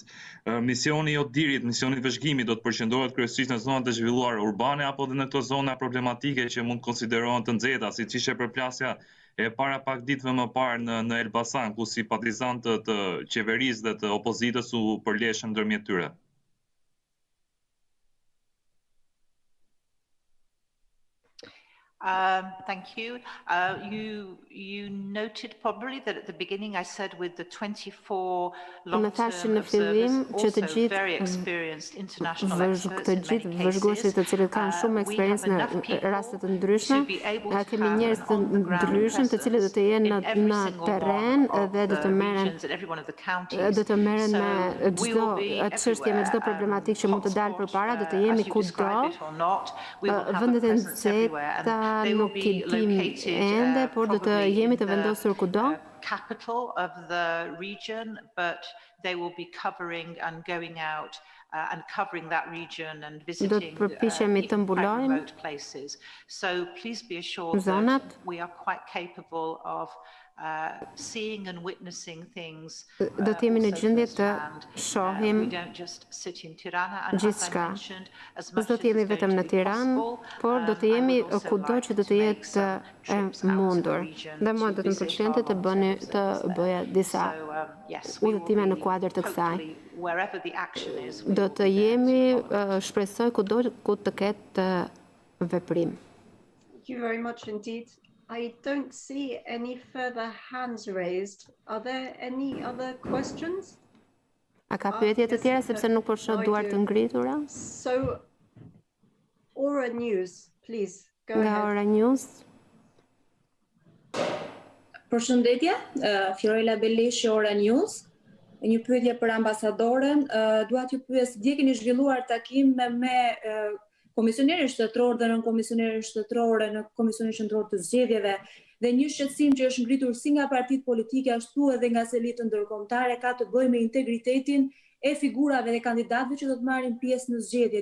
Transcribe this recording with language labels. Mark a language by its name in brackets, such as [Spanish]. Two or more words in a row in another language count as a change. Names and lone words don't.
[Albanian] Misioni i Odirit, misioni i vëzhgimit do të përqendrohet kryesisht në zonat e zhvilluara urbane apo dhe në këto zona problematike që mund konsiderohen të nxehta, siç ishte përplasja e para pak ditëve më parë në Elbasan, ku simpatizantë të qeverisë dhe të opozitës u përleshën ndërmjet tyre. [English] Thank you. You noted probably that at the beginning I said with the 24 long-term observers, also very experienced international experts in many cases, [Albanian] të cilët kanë shumë eksperiencë në raste të ndryshme, kemi njerëz të ndryshëm të cilët do të jenë në terren dhe do të merren me çdo çështje, me çdo problematikë që mund të dalë përpara, do të jemi kudo. Vendet e nxehta nuk i dim ende, por do të jemi të vendosur kudo. [English] Capital of the region, but they will be covering and going out and covering that region and visiting remote places. So please be assured that we are quite capable of seeing and witnessing things. [Albanian] Do të jemi në gjendje të shohim gjithçka. Do të jemi vetëm në Tiranë, por do të jemi kudo që do të jetë mundur. Dhe mua do të më pëlqente të bëja disa udhëtime në kuadër të kësaj. Do të jemi, shpresoj, kudo ku të ketë veprim. [English] Thank you very much indeed. I don't see any further hands raised. Are there any other questions? [Albanian] A ka pyetje të tjera sepse nuk po shoh duar të ngritura? [English] So, Ora News, please, go ahead. [Albanian] Nga Ora News. Përshëndetje, Fiorella Beleshi, Ora News. Një pyetje për ambasadoren, dua t'ju pyes, dje keni zhvilluar takim me komisionerin shtetëror dhe nën komisionerin shtetërore në Komisionin Qendror të Zgjedhjeve, dhe një shqetësim që është ngritur si nga partitë politike ashtu edhe nga elitë ndërkombëtare ka të bëjë me integritetin e figurave dhe kandidatëve që do të marrin pjesë në zgjedhje.